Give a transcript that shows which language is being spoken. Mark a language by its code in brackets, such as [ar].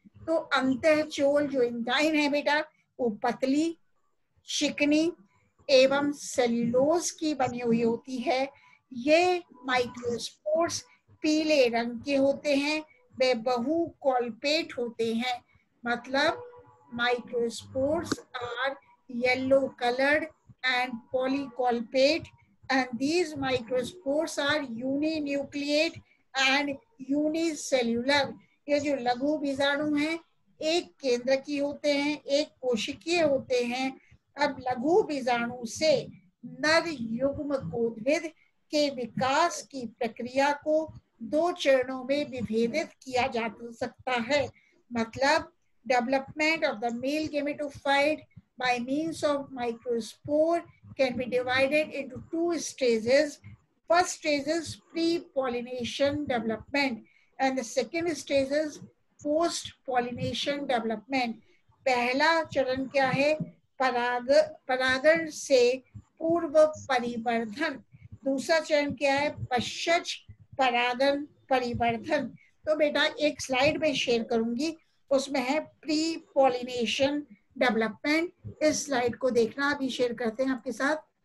[hi] तो अंतःचोल जो इंटाइन है बेटा वो पतली, चिकनी एवं सेल्यूलोज की बनी हुई होती है। ये माइक्रोस्पोर्स पीले रंग के होते हैं, वे बहुकॉल्पेट होते हैं। [en] मतलब microspores are yellow colored and polycolpate, and these microspores are uninucleate and unicellular। [hi] ये जो लघु बीजाणु हैं एक केंद्र की होते हैं, एक कोशिकीय होते हैं। अब लघु बीजाणु से नर युग्म कोद्भिद के विकास की प्रक्रिया को 2 चरणों में विभेदित किया जा सकता है। [en] मतलब development of the male gametophyte by means of microspore can be divided into 2 stages. First stage is pre-pollination development and the second stage is post-pollination development. [hi] पहला चरण क्या है? परागण से पूर्व परिवर्धन। दूसरा चरण क्या है? पश्चात परागण परिवर्धन। तो बेटा एक स्लाइड में शेयर करूंगी, उसमें है प्री पॉलिनेशन डेवलपमेंट। इस स्लाइड को देखना, अभी शेयर करते हैं आपके साथ।